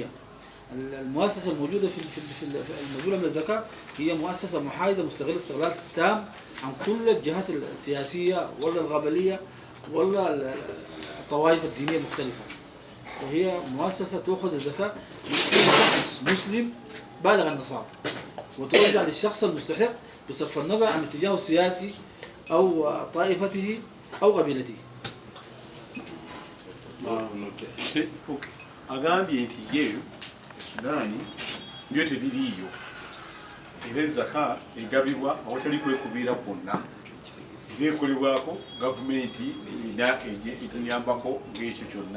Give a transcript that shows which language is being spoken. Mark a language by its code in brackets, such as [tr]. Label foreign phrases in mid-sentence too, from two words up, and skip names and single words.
[ar] المؤسسة الموجودة في الموجودة من الزكاة هي مؤسسة محايدة مستغلة استغلال تام عن كل الجهات السياسية ولا القبلية ولا الطوائف الدينية المختلفة، وهي مؤسسة تأخذ الزكاة من كل شخص مسلم بالغ النصاب وتوزع للشخص المستحق بصرف النظر عن اتجاهه السياسي أو طائفته أو قبيلته. [lg] agambye nti yeeyo Sudaani byo tebiriiyo era ezaka egabibwa awatali kwekubiira kwonna, era ekolebwako gavumenti erina etuyambako ng'ekyo kyonna.